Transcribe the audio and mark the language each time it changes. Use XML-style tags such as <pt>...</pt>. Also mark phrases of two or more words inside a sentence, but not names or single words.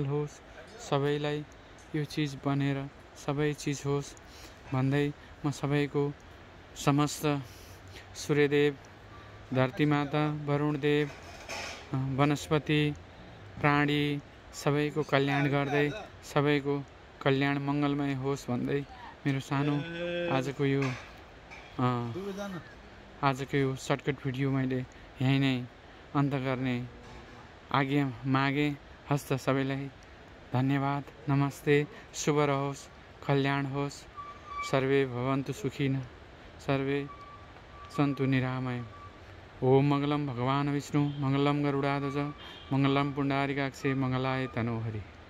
<ne>होस्, सबैलाई यो चिज बनेर सबै चिज होस् भन्दै म सबैको समस्त सूर्यदेव, धरतीमाता, वरुणदेव, वनस्पति, प्राणी सबैको कल्याण गर्दै सबैको कल्याण मङ्गलमय होस् भन्दै मेरो सानो आजको यो</ne> <en>shortcut video</en> <ne>मैले यहीँ नै अन्त गर्ने आज्ञा मागे। हस्त सबैलाई धन्यवाद, नमस्ते, शुभ रहोस्, कल्याण होस्,</ne> <sa>सर्वे भवन्तु सुखिनः, सर्वे सन्तु निरामय। ओम मङ्गलम भगवान् विष्णु, मङ्गलम गरुडाध्वज, मङ्गलम पुण्डारिकाक्षे, मङ्गलाय तनोहरि।</sa>